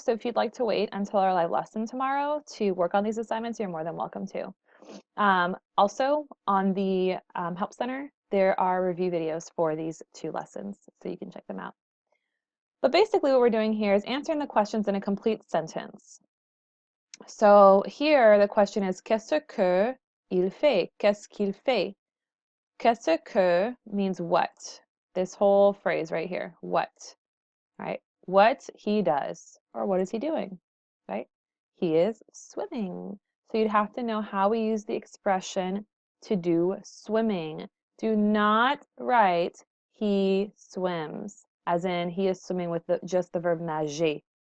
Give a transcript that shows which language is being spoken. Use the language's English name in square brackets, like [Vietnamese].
[English] So if you'd like to wait until our live lesson tomorrow to work on these assignments, you're more than welcome to. Also, on the Help Center, there are review videos for these two lessons, so you can check them out. But basically what we're doing here is answering the questions in a complete sentence. So here the question is, [French] qu'est-ce que il fait? Qu'est-ce qu'il fait? Qu'est-ce que [English] means what. This whole phrase right here, what, right? What he does, or what is he doing, right? He is swimming. So you'd have to know how we use the expression to do swimming. Do not write he swims, as in he is swimming with just the verb nager.